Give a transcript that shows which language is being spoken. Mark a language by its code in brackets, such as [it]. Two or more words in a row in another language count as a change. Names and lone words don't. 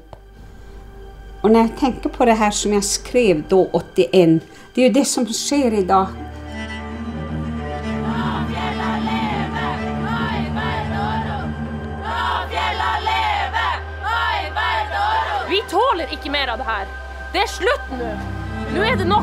[sv] Och när jag tänker på det här som jag skrev då 81, det är ju det som sker idag. [no] Vi tåler ikke mer av det her. Det er slutt nå. Nå er det nok.